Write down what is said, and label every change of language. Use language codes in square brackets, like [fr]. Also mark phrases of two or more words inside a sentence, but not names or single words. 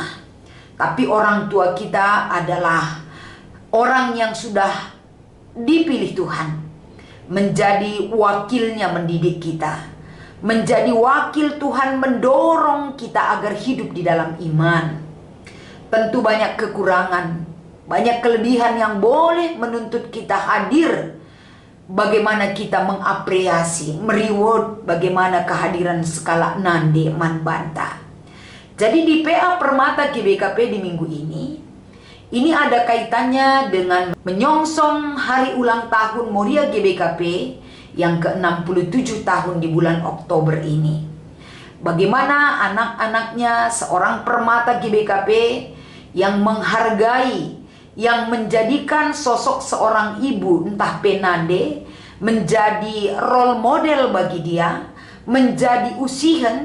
[id] Tapi orang tua kita adalah orang yang sudah dipilih Tuhan menjadi wakilnya mendidik kita, menjadi wakil Tuhan mendorong kita agar hidup di dalam iman. Tentu banyak kekurangan, banyak kelebihan yang boleh menuntut kita hadir. Bagaimana kita mengapresiasi, mereward bagaimana kehadiran [btx] skala nande manbanta. [id] Jadi di PA Permata GBKP di minggu ini ada kaitannya dengan menyongsong hari ulang tahun Moria GBKP yang ke-67 tahun di bulan Oktober ini. Bagaimana anak-anaknya seorang permata GBKP yang menghargai, yang menjadikan sosok seorang ibu entah penande menjadi [en] role model [id] bagi dia, menjadi usihen.